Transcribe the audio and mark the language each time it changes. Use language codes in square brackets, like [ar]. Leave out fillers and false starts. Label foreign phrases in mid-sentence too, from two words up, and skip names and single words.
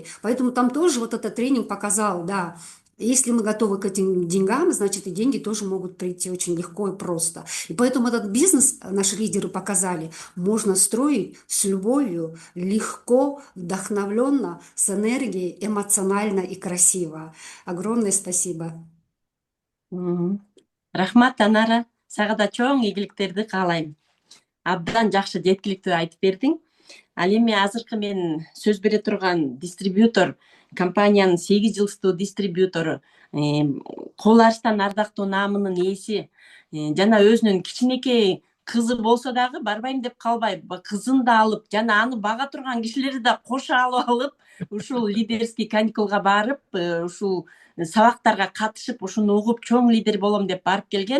[ru] Поэтому там тоже вот этот тренинг показал, да. Если мы готовы к этим деньгам, значит, и деньги тоже могут прийти очень легко и просто. И поэтому этот бизнес наши лидеры показали, можно строить с любовью, легко, вдохновленно, с энергией, эмоционально и красиво. Огромное спасибо. [ky] Рахмат, Анара. Сага да чоң ийгиликтерди каалайм. Абдан жакшы жеткиликтүү айтып бердиң. Ал эми азыркы мен сөз бере турган дистрибьютор, компаниянын 8 жылдуу дистрибьютору, Кол Арстан ардактуу наамынын ээси, жана өзүнүн кичинекей кызы болсо дагы барбайм деп калбай, кызын да алып, жана аны бага турган кишилерди да кошо алып, ушул [ru] лидерский каникулга [ky] барып, ушул сабактарга катышып, ушуну угуп чоң лидер болом деп барып келген.